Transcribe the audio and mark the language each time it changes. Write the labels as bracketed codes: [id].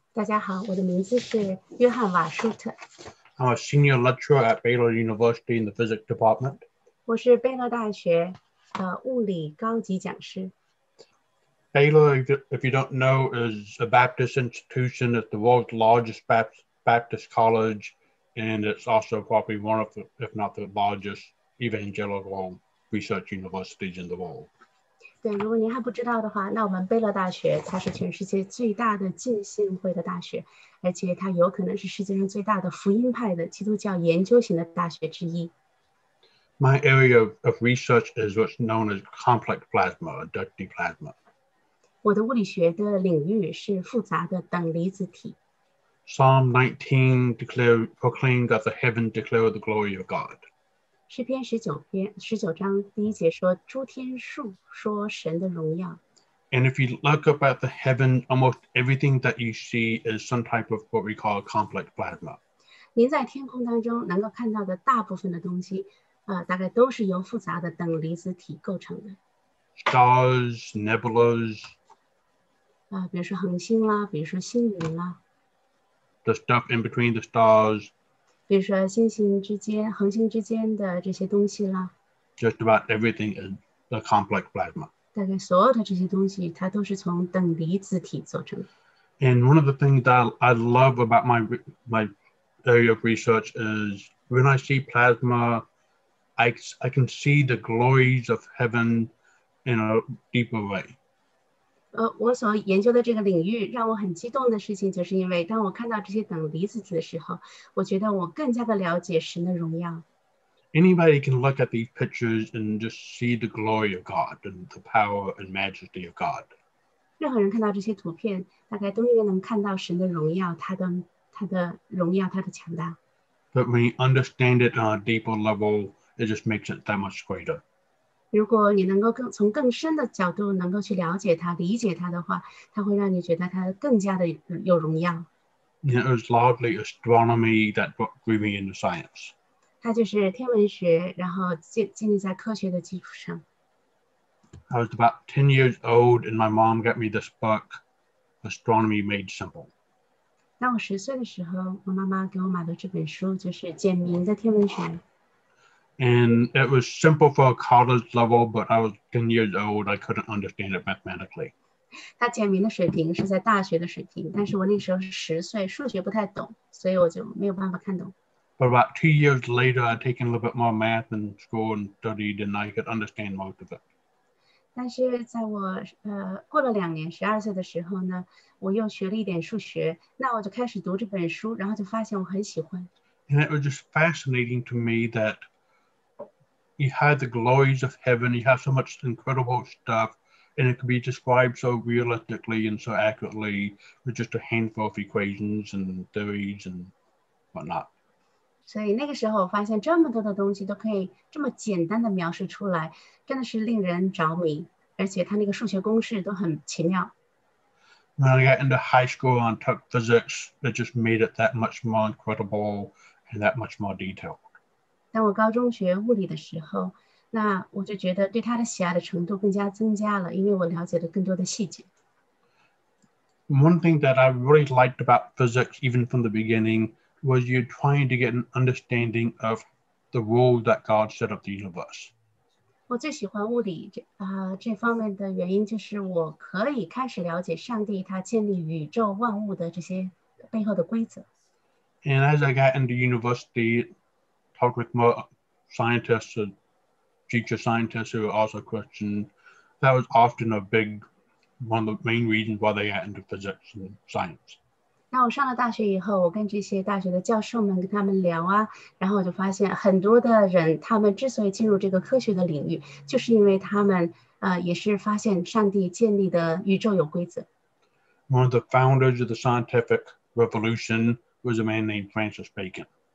[zh] 大家好，我的名字是约翰瓦舒特。 [en] I'm a senior lecturer at Baylor University in the physics department. [zh] 我是贝勒大学物理高级讲师。 [en] Baylor, if you don't know, is a Baptist institution. It's the world's largest Baptist college, and it's also probably one of the, if not the largest, evangelical research universities in the world. [zh] 对，如果您还不知道的话，那我们贝勒大学它是全世界最大的浸信会的大学，而且它有可能是世界上最大的福音派的基督教研究型的大学之一。 [en] My area of research is what's known as complex plasma, or dirty plasma. [zh] 我的物理学的领域是复杂的等离子体。 [en] Psalm 19 proclaimed that the heavens declare the glory of God. [zh] 诗篇19章第1节说，诸天述说神的荣耀。 [en] And if you look up at the heaven, almost everything that you see is some type of what we call complex plasma. [zh] 您在天空当中能够看到的大部分的东西，大概都是由复杂的等离子体构成的。 [en] Stars, nebulas. [zh] 比如说恒星啦，比如说星云啦。 [en] The stuff in between the stars. [zh] 比如说星星之间、恒星之间的这些东西啦。 [en] Just about everything is the complex plasma. [zh] 大概所有的这些东西，它都是从等离子体组成的。 [en] And one of the things that I love about my area of research is when I see plasma, I can see the glories of heaven in a deeper way. [zh] 我所研究的这个领域让我很激动的事情，就是因为当我看到这些等离子体的时候，我觉得我更加的了解神的荣耀。 [en] Anybody can look at these pictures and just see the glory of God and the power and majesty of God. [zh] 任何人看到这些图片，大概都应该能看到神的荣耀，他的荣耀，他的强大。 [en] But when you understand it on a deeper level, it just makes it that much greater. [zh] 如果你能够从更深的角度能够去了解它、理解它的话，它会让你觉得它更加的有荣耀。 [en] It was largely astronomy that grew me into science. [zh] 它就是天文学，然后建立在科学的基础上。 [en] I was about 10 years old, and my mom got me this book, Astronomy Made Simple. [zh] 当我10岁的时候，我妈妈给我买了这本书，就是简明的天文学。 [en] And it was simple for a college level, but I was 10 years old. I couldn't understand it mathematically. [zh] 它简明的水平是在大学的水平，但是我那时候是10岁，数学不太懂，所以我就没有办法看懂。 [en] But about 2 years later, I'd taken a little bit more math in school and studied, and I could understand most of it. [zh] 但是在我过了2年，12岁的时候呢，我又学了一点数学，那我就开始读这本书，然后就发现我很喜欢。 [en] And it was just fascinating to me that you had the glories of heaven, you have so much incredible stuff, and it could be described so realistically and so accurately with just a handful of equations and theories and whatnot. [zh] 所以那个时候我发现这么多的东西都可以这么简单的描述出来，真的是令人着迷，而且它那个数学公式都很奇妙。 [en] When I got into high school and took physics, it just made it that much more incredible and that much more detailed. [zh] 当我高中学物理的时候，那我就觉得对它的喜爱的程度更加增加了，因为我了解了更多的细节。 [en] One thing that I really liked about physics, even from the beginning, was you're trying to get an understanding of the role that God set up the universe. [zh] 我最喜欢物理这方面的原因，就是我可以开始了解上帝他建立宇宙万物的这些背后的规则。 [en] And as I got into university, talked with more scientists, future scientists who are also Christian, that was often one of the main reasons why they got into physics and science. [zh] 那我上了大学以后，我跟这些大学的教授们跟他们聊啊，然后我就发现很多的人，他们之所以进入这个科学的领域，就是因为他们也是发现上帝建立的宇宙有规则。 [en] One of the founders of the scientific revolution was a man named Francis Bacon.